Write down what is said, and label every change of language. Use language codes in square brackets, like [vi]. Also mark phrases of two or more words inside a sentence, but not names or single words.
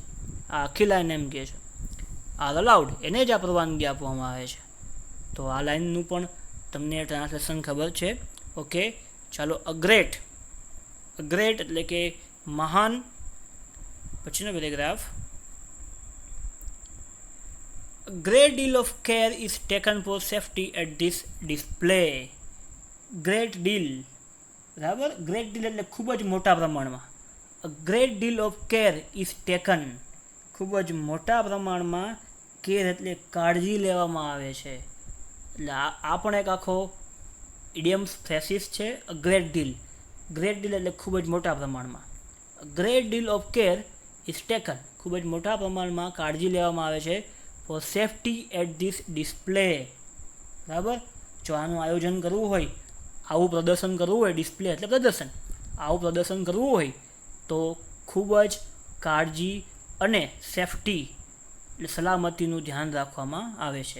[gu] આ આખી લાઈન એમ કહે છે, [en] are allowed, [gu] એને જ આ પરવાનગી આપવામાં આવે છે. તો આ લાઈનનું પણ તમને ટ્રાન્સલેશન ખબર છે. ઓકે, ચાલો. અગ્રેટ એટલે કે મહાન. પછીનો પેરેગ્રાફ. [en] A great deal of care is taken for safety at this display. Great deal, [gu] બરાબર, [en] great deal [gu] એટલે ખૂબ જ મોટા પ્રમાણમાં. [en] A great deal of care is taken, [gu] ખૂબ જ મોટા પ્રમાણમાં કેર એટલે કાળજી લેવામાં આવે છે. એટલે આ પણ એક આખો [en] idioms phrases [gu] છે. [en] a great deal [gu] એટલે ખૂબ જ મોટા પ્રમાણમાં. [en] A great deal of care is taken, [gu] ખૂબ જ મોટા પ્રમાણમાં કાળજી લેવામાં આવે છે [en] for safety at this display. [gu] બરાબર, જો આનું આયોજન કરવું હોય, આવું પ્રદર્શન કરવું હોય, ડિસ્પ્લે એટલે પ્રદર્શન, આવું પ્રદર્શન કરવું હોય તો ખૂબ જ કાળજી અને સેફટી એટલે સલામતીનું ધ્યાન રાખવામાં આવે છે.